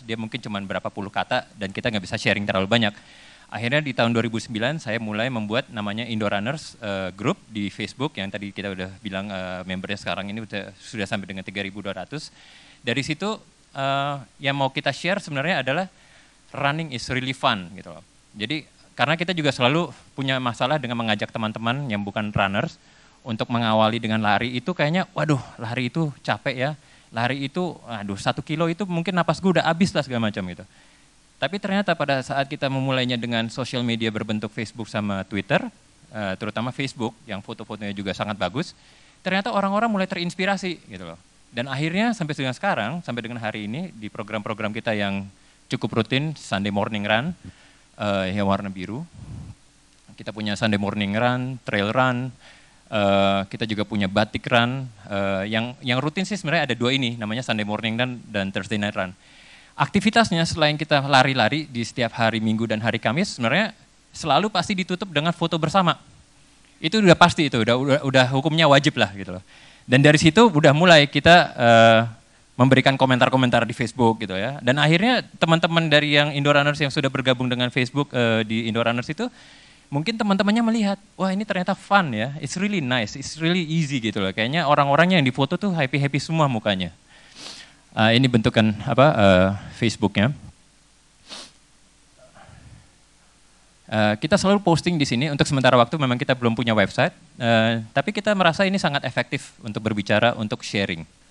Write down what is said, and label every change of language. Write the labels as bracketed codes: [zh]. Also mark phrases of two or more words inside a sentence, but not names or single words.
[id] Dia mungkin cuma berapa puluh kata dan kita nggak bisa sharing terlalu banyak. Akhirnya di tahun 2009 saya mulai membuat namanya Indorunners Group di Facebook yang tadi kita udah bilang membernya sekarang ini sudah sampai dengan 3.200. Dari situ yang mau kita share sebenarnya adalah [en] running is really fun [id] gitu loh. Jadi karena kita juga selalu punya masalah dengan mengajak teman-teman yang bukan runners untuk mengawali dengan lari itu kayaknya, waduh lari itu capek ya, lari itu, aduh 1 kilo itu mungkin napas gue udah habis lah segala macam gitu. Tapi ternyata pada saat kita memulainya dengan [en] social media [id] berbentuk Facebook sama Twitter, terutama Facebook yang foto-fotonya juga sangat bagus, ternyata orang-orang mulai terinspirasi gitu loh. Dan akhirnya sampai dengan sekarang, sampai dengan hari ini di program-program kita yang cukup rutin, Sunday Morning Run, yang warna biru, kita punya Sunday Morning Run, Trail Run, kita juga punya Batik Run, yang rutin sih sebenarnya ada 2 ini, namanya Sunday Morning Run dan Thursday Night Run. Aktivitasnya selain kita lari-lari di setiap hari Minggu dan hari Kamis, sebenarnya selalu pasti ditutup dengan foto bersama. Itu udah pasti itu, udah hukumnya wajib lah gitu loh. Dan dari situ udah mulai kita memberikan komentar-komentar di Facebook gitu ya. Dan akhirnya teman-teman dari yang Indorunners yang sudah bergabung dengan Facebook di Indorunners itu, mungkin teman-temannya melihat, wah ini ternyata fun ya, [en] it's really nice, it's really easy [id] gitu loh. Kayaknya orang-orangnya yang difoto tuh happy-happy semua mukanya. Ini bentukan Facebooknya. Kita selalu posting di sini, untuk sementara waktu memang kita belum punya website, tapi kita merasa ini sangat efektif untuk berbicara, untuk sharing.